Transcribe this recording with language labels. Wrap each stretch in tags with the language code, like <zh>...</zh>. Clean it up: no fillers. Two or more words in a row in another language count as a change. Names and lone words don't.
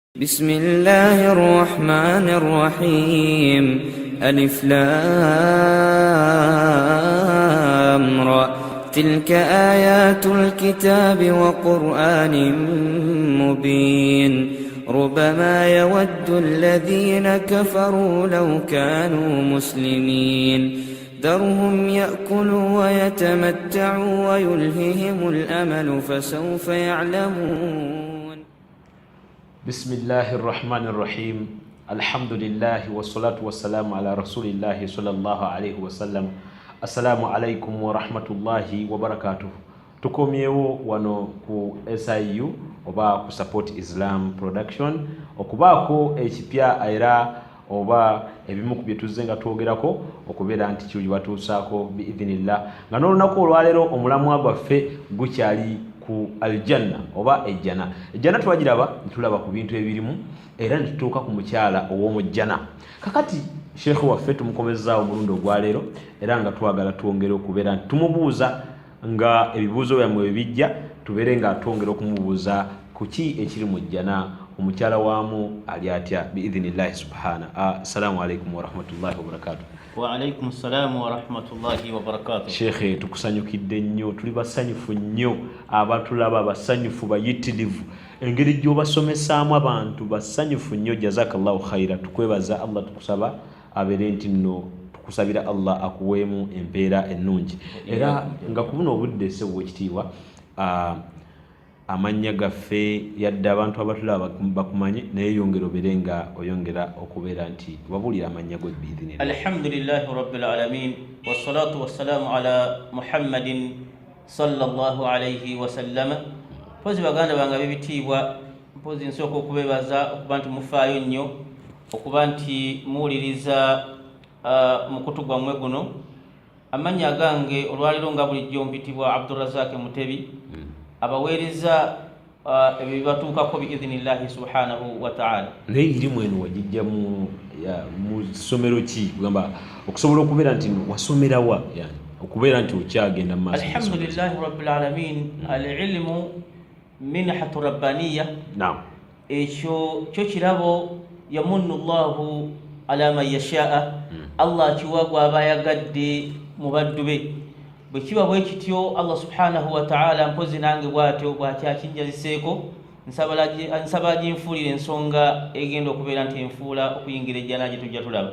<ar>بسم الله الرحمن الرحيم ألف لام را تلك آيات الكتاب وقرآن مبين ربما يود الذين كفروا لو كانوا مسلمين ذرهم يأكلوا ويتمتعوا ويلههم الأمل فسوف يعلمون. بسم الله الرحمن الرحيم الحمد لله والصلاة والسلام على رسول الله صلى الله عليه وسلم. السلام عليكم ورحمة الله وبركاته.</ar> <lg>tukomyewo wano ku SIU oba ku Support Islam Production okubaako ekipya era oba ebimu ku byetuze nga twogerako okubeera nti kiri watuusaako biidhinillah nga n'olunaku olwaleero omulamwa gwaffe gukyali ku aljanna oba ejjana. Ejjana twagiraba ntulaba ku bintu ebirimu era nitutuuka ku mukyala ow'omujjana. Kakati sheekhu waffe tumukomezaawo omulundi ogwaleero era nga twagala twongere okubeera nti tumubuuza nga ebibuuzo byammwe bijja tubeere nga twongera okumubuuza ku ki ekiri mu jjana, omukyala waamu ali atya</lg> <ar>بإذن الله سبحانه. السلام عليكم ورحمة الله وبركاته. وعليكم السلام ورحمة الله وبركاته.</ar> <lg>Sheikhe tukusanyukidde nnyo, tuli basanyufu nnyo, abatulaba basanyufu bayitirivu, engeri gy'obasomesaamu abantu basanyufu nnyo.</lg> <ar>جزاك الله خيرا.</ar> <lg>Tukwebaza Allah, tukusaba abeere nti nno tukusabira Allah akuweemu empeera ennungi era nga ku buno obudde ssewo ekitiibwa amannya gaffe yadde abantu abatulaba bakumanye naye yongera obeere nga oyongera okubeera nti wabuulira amannya go biidhinillah.</lg> <ar>الحمد لله رب العالمين والصلاة والسلام على محمد صلى الله عليه وسلم.</ar> <lg>Mpozi baganda bange b'ebitiibwa, mpozi nsooka okubeebaza okuba nti mufaayo nnyo okuba nti muwuliriza mukutu gwammwe guno. Amannya gange olwaliro nga bulijjo mpitibwa Abdurrazak Mutebi, abaweereza ebyo bibatuukako</lg> <ar>بإذن الله سبحانه وتعالى.</ar> <lg>Naye irimu eno wagijja mu ssomero ki kugamba okusobola okubeera nti wasomerawa, yani okubeera nti okyagenda mu maaso?</lg> <ar>الحمد لله رب العالمين. العلم منحة ربانية. Naam.</ar> <lg>Ekyo kyo kirabo</lg> <ar>يمن الله على من يشاء.</ar> <lg>Allah kiwa gw'aba yagadde mu baddu be. Bwe kiba bwe kityo</lg> <ar>الله سبحانه وتعالى</ar> <lg>mpozi nange bw'atyo bw'akyakinjaziseeko nsaba ginfuulira ensonga egenda okubeera nti enfuula okuyingira ejjana gye tujja tulaba</lg>